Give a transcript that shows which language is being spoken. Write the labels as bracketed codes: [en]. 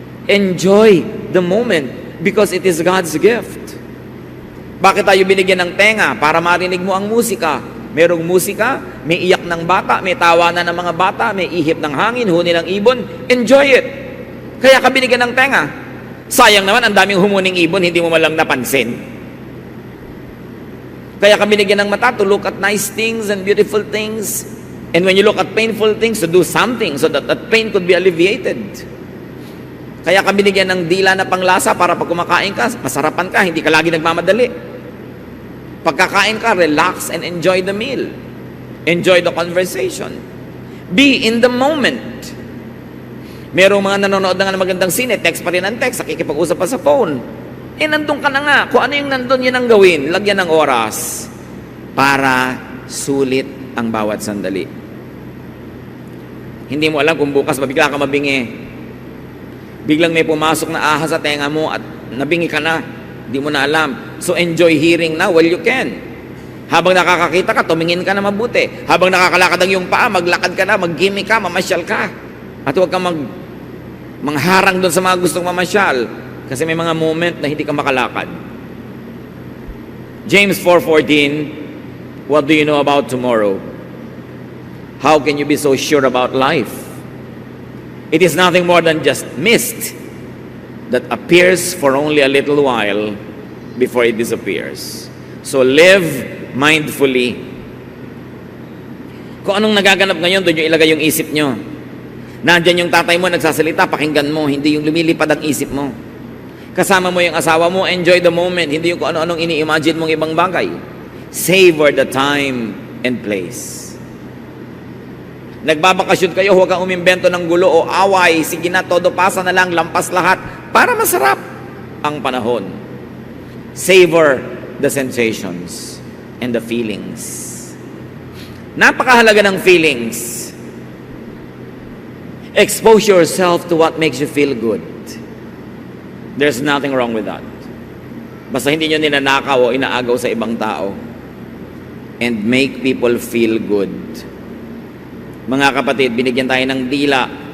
[en] Enjoy the moment because it is God's gift. [tl] Bakit tayo binigyan ng tenga? Para marinig mo ang musika. Merong musika, may iyak ng bata, may tawanan ng mga bata, may ihip ng hangin, huni ng ibon. [en] Enjoy it. [tl] Kaya ka binigyan ng tenga. Sayang naman, ang daming humuning ibon, hindi mo malang napansin. Kaya ka binigyan ng mata [en] to look at nice things and beautiful things. And when you look at painful things, to do something so that that pain could be alleviated. [tl] Kaya ka binigyan ng dila na panglasa para pag kumakain ka, masarapan ka, hindi ka lagi nagmamadali. Pagkakain ka, [en] relax and enjoy the meal. Enjoy the conversation. Be in the moment. [tl] Merong mga nanonood na nga ng magandang sine, text pa rin ang text, nakikipag-usap pa sa phone. Nandun ka na nga. Kung ano yung nandun, yan ang gawin. Lagyan ng oras para sulit ang bawat sandali. Hindi mo alam kung bukas mabigla ka mabingi. Biglang may pumasok na ahas sa tenga mo at nabingi ka na. Hindi mo na alam. [en] So enjoy hearing now while you can. [tl] Habang nakakakita ka, tumingin ka na mabuti. Habang nakakalakad ang iyong paa, maglakad ka na, mag-gimme ka, mamasyal ka. At huwag kang mangharang doon sa mga gustong mamasyal. Kasi may mga moment na hindi ka makalakad. [en] James 4:14, what do you know about tomorrow? How can you be so sure about life? It is nothing more than just mist that appears for only a little while before it disappears. So live mindfully. [tl] Kung anong nagaganap ngayon, doon nyo ilagay yung isip nyo. Nandyan yung tatay mo nagsasalita, pakinggan mo, hindi yung lumilipad ang isip mo. Kasama mo yung asawa mo, [en] enjoy the moment, [tl] hindi yung kung ano-anong ini-imagine mong ibang bagay. [en] Savor the time and place. [tl] Nagbabakasyon kayo, huwag kang umimbento ng gulo o away. Sige na, todo pasa na lang, lampas lahat para masarap ang panahon. [en] Savor the sensations and the feelings. [tl] Napakahalaga ng feelings. [en] Expose yourself to what makes you feel good. There's nothing wrong with that. [tl] Basta hindi nyo ninanakaw o inaagaw sa ibang tao. [en] And make people feel good. [tl] Mga kapatid, binigyan tayo ng dila.